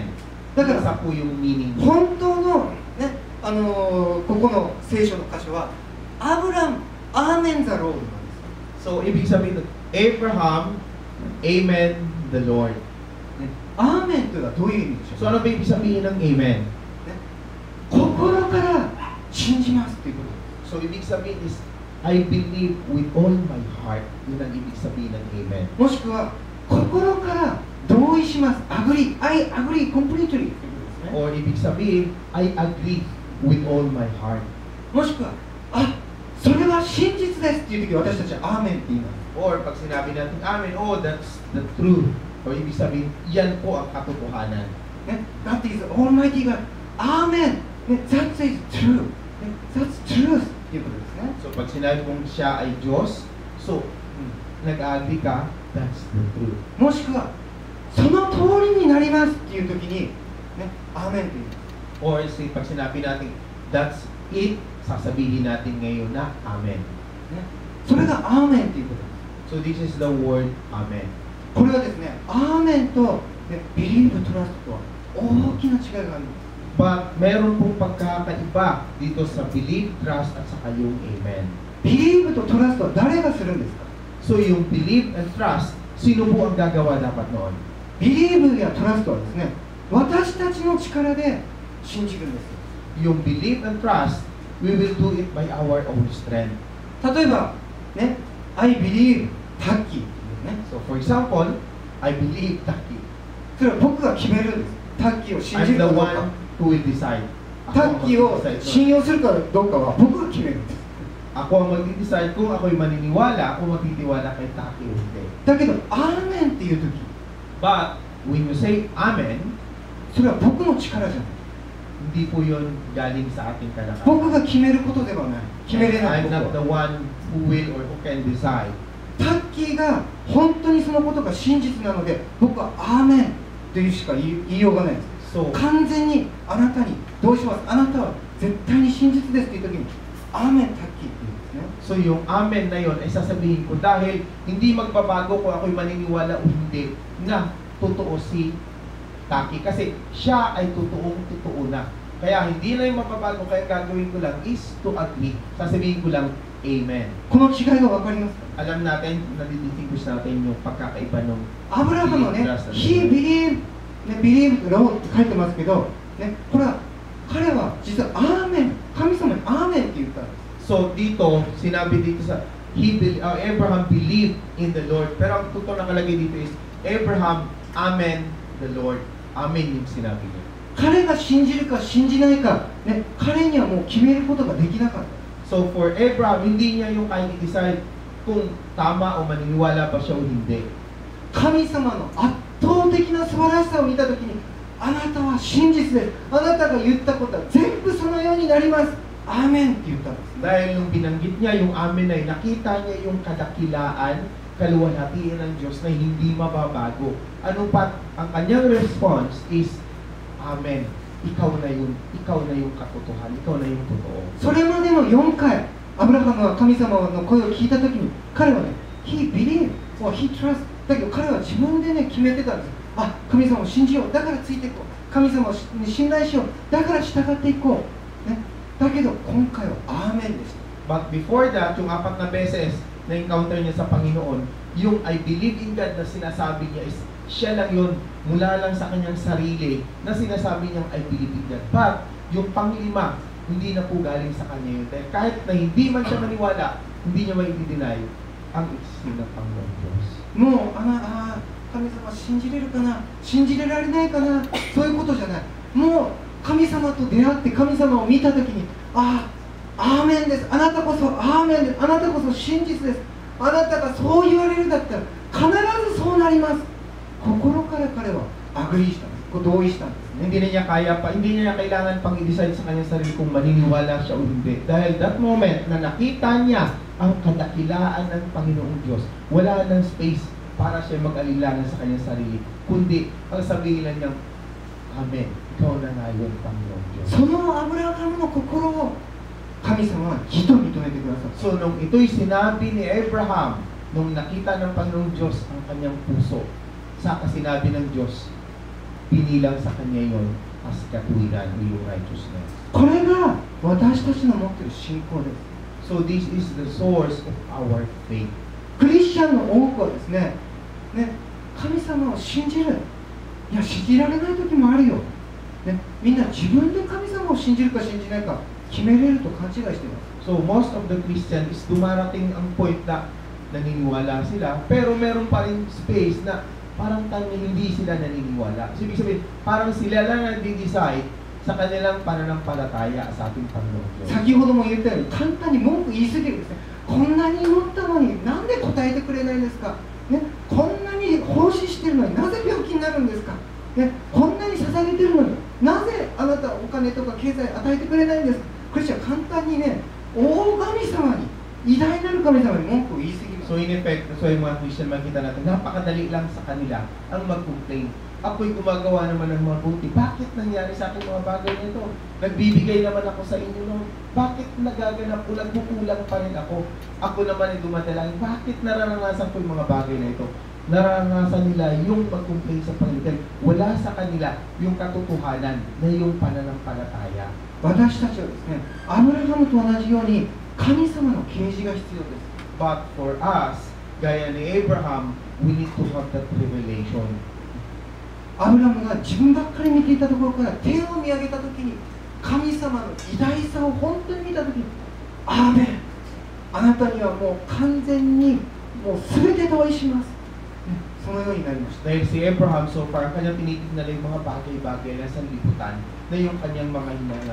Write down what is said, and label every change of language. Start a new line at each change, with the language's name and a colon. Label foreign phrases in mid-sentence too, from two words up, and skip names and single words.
Japanese: だから
Filipino: Isa po yung meaning niya.
Japanese: 本当の、ね、ここの聖書の箇所はアブラム、
English: Amen the Lord
Japanese: なんです。
Filipino: So ibig sabihin, Abraham,
English: amen the Lord.
Japanese: アーメンというのはどういう意味でしょう
Filipino: So
Japanese: か？
Filipino: ano ba ibig sabihin ng amen?
Japanese: 心から信じますということ。
Filipino: So ibig sabihin is,
English: I believe with all my heart.
Filipino: Yun ang ibig sabihin ng amen.
Japanese: もしくは心から同意します。
English: agree, I agree completely
Japanese: ということですね。
Filipino: Or ibig sabihin,
English: I agree with all my heart.
Japanese: もしくはそれは真実ですっていう時私たちはアーメンって言います。
Filipino: Or pag sinabi natin amen,
English: oh that's the truth.
Filipino: O ibig sabihin, yan po ang katotohanan.
English: ね、That is Almighty God. Amen. ね、That is true.
Japanese: ね、
English: That's truth
Japanese: っていうことですね。
Filipino: So pag sinabi mong siya ay Diyos, so nag-agree ka,
English: that's the truth.
Japanese: もしくはその通りになりますっていう時に、ね、アーメンって言います。
English: Or say,
Filipino: pag sinabi natin,
English: that's it,
Filipino: sasabihin natin ngayon na amen.
Japanese: ね、それがアーメンっていうことです。
English: So this is the word amen.
Japanese: これはですね、アーメンと、ね、
English: believe trust
Japanese: とは大きな違いがあります。
Filipino: But meron pong pagkakaiba dito sa
English: believe, trust,
Filipino: at saka yung amen.
Japanese: ビリーブとトラストは誰がするんですか？
English: So yung believe and trust,
Filipino: sino po ang gagawa dapat noon?
Japanese: ビリーブやトラストはですね、私たちの力で信じるんです。
English: Yung believe and trust, we will do it by our own strength.
Japanese: 例えば、ね、
English: I believe
Japanese: タッキーっていうね、
English: So for example, I believe Taki.
Japanese: それは僕が決めるんです。タッキーを信じ
English: I'm
Japanese: るか
English: the
Japanese: どう
English: one
Japanese: か。
English: who will decide.
Japanese: タッキーを信用するかどうかは僕が決めるんです。
Filipino: Ako ang magdi-decide kung ako'y maniniwala o magtitiwala kay Taki o hindi.
Japanese: だけどアーメンっていう時、
English: But when you say Amen,
Japanese: それは僕の力じゃない、
Filipino: hindi po yun galing sa ating kalakasan.
Japanese: 僕が決めることではない、決めれない
English: I'm
Japanese: こ
English: not
Japanese: と。
English: the one who will or who can decide.
Japanese: タッキーが本当にそのことが真実なので、僕はアーメンというしか言いようがないです。
Filipino: So,
Japanese: 完全にあなたにどうします、あなたは絶対に真実ですという時にアーメンタッキーって言うんですね。
Filipino: so yung Amen na yun ay sasabihin ko dahil hindi magbabago kung ako'y maniniwala o hindi na totoo si Taki. Kasi siya ay totoong-totoo na. Kaya hindi na yung mababago, kaya gagawin ko lang is
English: to agree.
Filipino: Sasabihin ko lang, Amen.
Japanese: この違いが分かりますか？
Filipino: Alam natin, nadidistinguish natin yung pagkakaiba ng
Japanese: アブラハムのね、
English: He believed、
Japanese: ね、
English: believed Lord
Japanese: って書いてますけど、ね、これは彼は実はアーメン、神様にアーメンって言ったんです。
Filipino: So dito, sinabi dito sa Abraham
English: believed in the Lord.
Filipino: Pero ang totoo nakalagay dito is Abraham,
English: Amen the Lord.
Filipino: Amen yung sinabi niya.
Japanese: 彼が信じるか信じないか、ね、彼にはもう決めることができなかった。
Filipino: So for Abraham, hindi niya yung kaya i-decide kung tama o maniniwala ba siya o hindi.
Japanese: 神様の圧倒的な素晴らしさを見たときに、あなたは真実です、あなたが言ったことは全部そのようになります、アーメンって言ったんです。
Filipino: Dahil nung binanggit niya yung Amen ay nakita niya yung kadakilaan, kaluwalhatian ng Diyos na hindi mababago. Ano pa? Ang kanyang response is, Amen. Ikaw na yung katotohanan, ikaw na yung totoo.
Japanese: それまでの4回、アブラハムは神様の声を聞いたときに、彼はね、
English: He believed or He trust。
Japanese: だけど彼は自分でね、決めてたんです。あ、神様を信じよう、だからついていこう。神様を信頼しよう、だから従っていこう。ね、だけど今回はアーメンでした。
English: But before that,
Filipino: yung 4 na beses na encounter niya sa Panginoon, yung
English: I believe in God
Filipino: na sinasabi niya is siya lang yun, mula lang sa kanyang sarili na sinasabi niyang
English: I believe in God.
Filipino: But yung panglima, hindi na po galing sa kanya yun. Dahil kahit na hindi man siya maniwala, hindi niya mai-deny ang existing ng Panginoon Diyos.
Japanese: もう神様信じれるかな、信じれられないかな、そういうことじゃない。もう神様と出会って神様を見たときに、アーメンです、あなたこそアーメンです、あなたこそ真実です、あなたがそう言われるんだったら必ずそうなります。心から彼はアグリーしたんです、同意したんですね。
Filipino: Hindi niya kailangan pang i-decide sa kanyang sarili kung maniniwala siya o hindi. Dahil
English: that moment
Filipino: na nakita niya ang kadakilaan ng Panginoong Diyos, wala nang space para siya mag-alilangan sa kanyang sarili, kundi ang sabihin lang niyang, Amen, ikaw na nga yun, Panginoong Diyos.
Japanese: そのアブラハムの心を神様は義と認めてくださった。
Filipino: So nung ito'y sinabi ni Abraham, nung nakita ng Panginoong Diyos ang kanyang puso, saka sinabi ng Diyos, pinilang sa kanya yon as katuwiran o yung righteousness.
Japanese: これが私たちの持っている信仰です。
English: So this is the source of our faith.
Japanese: クリスチャンの多くはですね、神様を信じる、いや信じられない時もあるよ、ね、みんな自分で神様を信じるか信じないか決めれると勘違いしています。
English: So most of the Christians is
Filipino: dumarating ang point na naniniwala sila, pero meron pa rin space na parang hindi sila naniniwala. So ibig sabihin, parang sila lang nag-decide sa kanilang pananampalataya sa ating Panginoon Diyos.
Japanese: 先ほども言ったように簡単に文句言いすぎるんですね。こんなに祈ったのになんで答えてくれないんですか、ね、こんなに奉仕してるのになぜ病気になるんですか、ね、こんなに捧げてるのになぜあなたお金とか経済与えてくれないんですか。クリスチャン簡単にね、大神様に、偉大なる神様に文句を言いすぎます。
English: So in effect,
Filipino: so yung mga Christian makita natin, napakadali lang sa kanila ang mag-complain. Ako'y gumagawa naman ng mabuti. Bakit nangyari sa akin mga bagay nito? Nagbibigay naman ako sa inyo nung bakit nagaganap o nagkukulang pa rin ako? Ako naman ay dumadalangin. Bakit nararanasan ko yung mga bagay na ito? Nararanasan nila yung mag-complain sa Panginoon. Wala sa kanila yung katotohanan na yung pananampalataya.
Japanese: 私たちはですね、アブラハムと同じように神様の啓示が必要です。
English: But for us,
Filipino: gaya ni Abraham,
English: we need to have that revelation.
Japanese: アブラムが自分ばっかり見ていたところから天を見上げたときに神様の偉大さを本当に見たときに、アーメン、あなたにはもう完全にもう全て同意します、ね、そのようになりました。
Filipino: Dahil si Abraham, so far, kanyang tinitignan na yung mga bagay-bagay na sa liputan na yung kanyang mga hinangad.